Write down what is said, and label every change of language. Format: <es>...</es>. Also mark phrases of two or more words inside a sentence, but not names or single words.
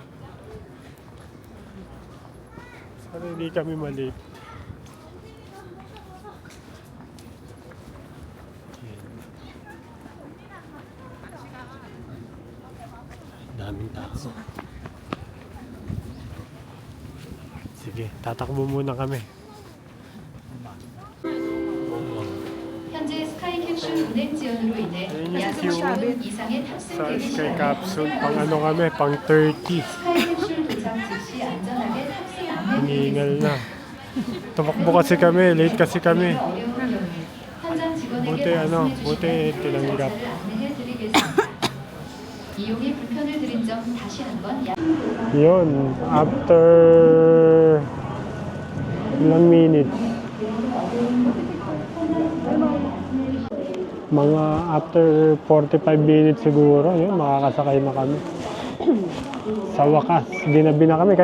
<tl>Sana hindi kami malate. Daming tao. Sige, tatakbo muna kami.</tl> <ko>현재 스카이 캡슐 운행 지연으로 인해 약 5분 이상의 탑승</ko> <tl>Sa</tl> <ko>대기 Sky 시간이</ko> <tl>Capsule, pang kami, pang 30.</tl> <ko>스카이 캡슐 도착 즉시 안전하게 탑승 안내</ko> <tl>Hiningal na. Tumakbo kasi kami, late kasi kami.</tl> <ko>어려운 경우 현장 직원에게</ko> <tl>Buti buti tinanggap.</tl> <ko>안내해 드리겠습니다. 이용에 불편을 드린 점 다시 한번</ko> <tl>Yun, after ilang minutes? Mga</tl> <en>after 45 minutes</en> <tl>siguro, yun, makakasakay na kami. Sa wakas, ginabi na kami.</tl>